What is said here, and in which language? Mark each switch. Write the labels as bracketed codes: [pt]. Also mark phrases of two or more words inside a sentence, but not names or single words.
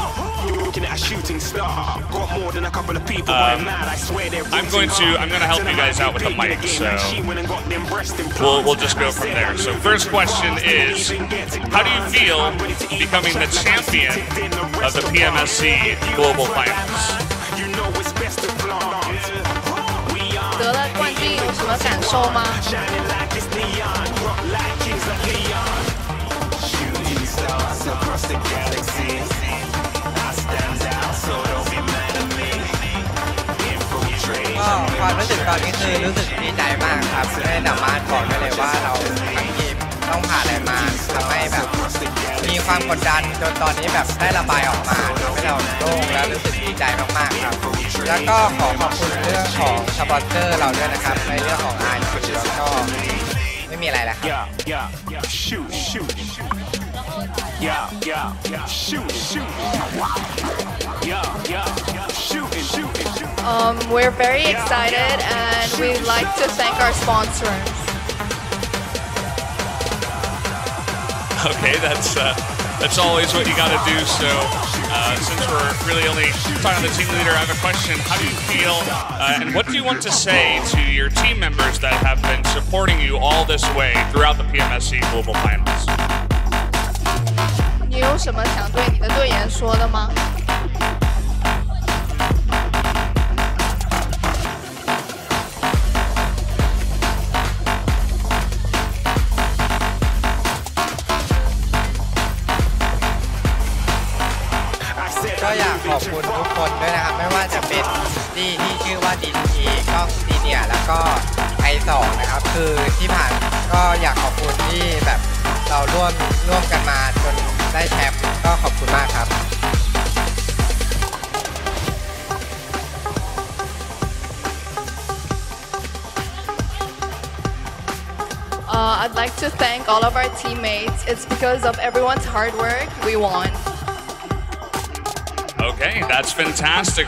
[en] I'm gonna help you guys out with the mic, so we'll just go from there. So first question is, how do you feel becoming the champion of the PMSC Global Finals? [zh] 得了冠军有什么感受吗？ [th] ก็ความรู้สึกตอนนี้คือรู้สึกดีใจมากครับไม่สามารถบอกได้เลยว่าเรา ทั้งทีมต้องผ่านอะไรมาทำให้แบบมีความกดดันจนตอนนี้แบบได้ระบายออกมาทำให้เราโล่งและรู้สึกดีใจมากๆครับแล้วก็ขอขอบคุณเรื่องของสปอนเซอร์เราด้วยนะครับในเรื่องของอาร์แล้วก็ไม่มีอะไรแล้วครับ [en] We're very excited and we'd like to thank our sponsors. Okay, that's always what you got to do. So since we're really only talking to the team leader, I have a question. How do you feel and what do you want to say to your team members that have been supporting you all this way throughout the PMSC Global Finals? [zh] 你有什么想对你的队员说的吗？ [th] ก็อยากขอบคุณทุกคนด้วยนะครับไม่ว่าจะเป็นที่ชื่อว่า D2E ก็ซีเนียร์แล้วก็I2นะครับคือที่ผ่านก็อยากขอบคุณที่แบบเราร่วมกันมาจนได้แชมป์ก็ขอบคุณมากครับ [en] I'd like to thank all of our teammates. It's because of everyone's hard work we won. Okay, that's fantastic.